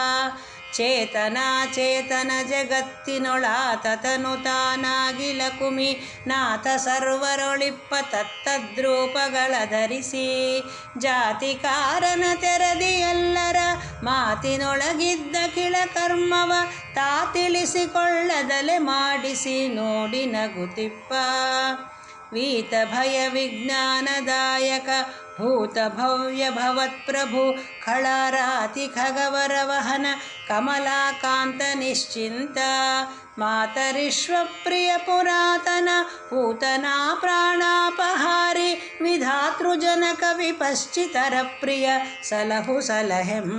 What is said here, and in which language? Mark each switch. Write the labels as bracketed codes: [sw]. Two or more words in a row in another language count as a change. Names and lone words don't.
[kn] ಚೇತನ ಜಗತ್ತಿನೊಳಾತತನು ತಾನಾಗಿಲ ಕುಮಿ ನಾಥ ಸರ್ವರೊಳಿಪ್ಪ ತತ್ತದ್ರೂಪಗಳ ಧರಿಸಿ ಜಾತಿ ಕಾರಣ ತೆರದಿ ಎಲ್ಲರ ಮಾತಿನೊಳಗಿದ್ದ ಕಿಳ ಕರ್ಮವ ತಾ ತಿಳಿಸಿಕೊಳ್ಳದಲೆ ಮಾಡಿಸಿ ನೋಡಿ ನಗುತಿಪ್ಪ. ವೀತ ಭಯ ವಿಜ್ಞಾನದಾಯಕ ಭೂತ ಭವ್ಯ ಭವತ್ಪ್ರಭು ಖಳಾರಾತಿ ಖಗವರ ವಹನ ಕಮಲಾಕಾಂತ ನಿಶ್ಚಿಂತ ಮಾತರಿಶ್ವಪ್ರಿಯ ಪುರಾತನ ಪೂತನಾ ಪ್ರಾಣಾಪಹಾರಿ ವಿಧಾತೃಜನಕ ವಿಪಶ್ಚಿತರ ಪ್ರಿಯ ಸಲಹು ಸಲಹೆಮ್ಮ.